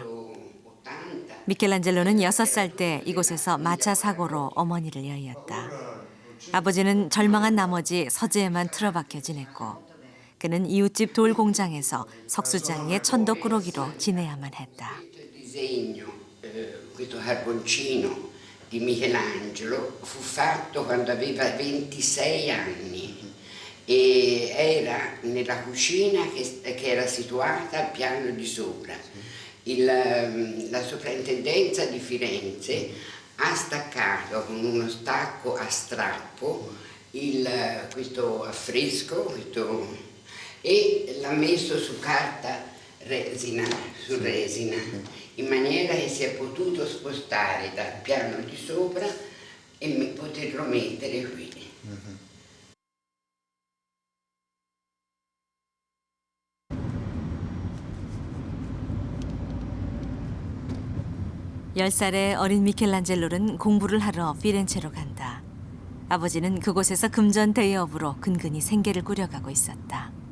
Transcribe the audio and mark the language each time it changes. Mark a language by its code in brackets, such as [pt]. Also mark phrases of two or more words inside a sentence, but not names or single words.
[ko] 미켈란젤로는 6살 때 이곳에서 마차 사고로 어머니를 여의었다. 아버지는 절망한 나머지 서재에만 틀어박혀 지냈고 그는 이웃집 돌 공장에서 석수장이의 천덕꾸러기로 지내야만 했다. [it] Di Michelangelo fu fatto quando aveva 26 anni e era nella cucina che era situata al piano di sopra. La soprintendenza di Firenze ha staccato con uno stacco a strappo questo affresco e l'ha messo su carta resina, su resina. In maniera che si è potuto spostare dal piano di sopra e poterlo mettere qui. [ko] 10살의 어린 미켈란젤로는 공부를 하러 피렌체로 간다. 아버지는 그곳에서 금전 대여업으로 근근히 생계를 꾸려가고 있었다.